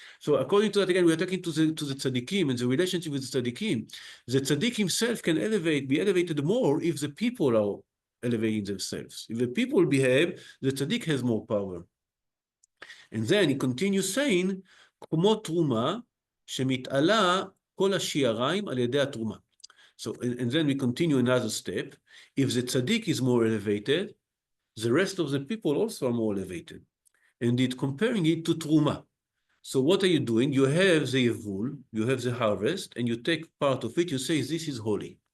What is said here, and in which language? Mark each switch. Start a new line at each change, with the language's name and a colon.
English: So according to that, again, we are talking to the tzaddikim and the relationship with the tzaddikim. The tzaddik himself can be elevated more if the people are elevating themselves. If the people behave, the tzaddik has more power. And then he continues saying,
Hebrew: כמו תרומה שמתעלה כל השיעריים על ידי התרומה.
English: So, and then we continue another step. If the tzaddik is more elevated, the rest of the people also are more elevated. And it comparing it to truma. So what are you doing? You have the yevul, you have the harvest, and you take part of it, you say, this is holy.